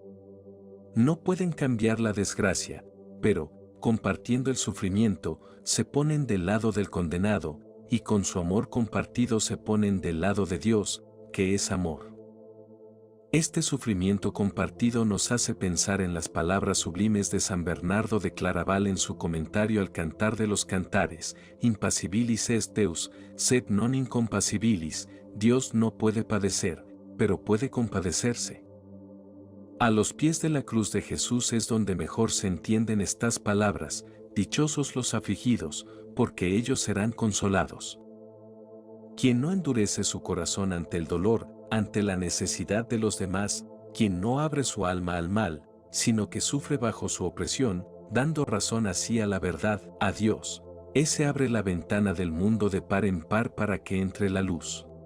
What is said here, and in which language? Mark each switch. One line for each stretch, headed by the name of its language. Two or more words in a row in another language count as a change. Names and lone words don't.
Spanish: No pueden cambiar la desgracia, pero, compartiendo el sufrimiento, se ponen del lado del condenado, y con su amor compartido se ponen del lado de Dios, que es amor. Este sufrimiento compartido nos hace pensar en las palabras sublimes de San Bernardo de Claraval en su comentario al Cantar de los Cantares:
Latin: Impassibilis est Deus, sed non incompassibilis.
Spanish: Dios no puede padecer, pero puede compadecerse. A los pies de la cruz de Jesús es donde mejor se entienden estas palabras: dichosos los afligidos, porque ellos serán consolados. Quien no endurece su corazón ante el dolor, ante la necesidad de los demás, quien no abre su alma al mal, sino que sufre bajo su opresión, dando razón así a la verdad, a Dios, ese abre la ventana del mundo de par en par para que entre la luz.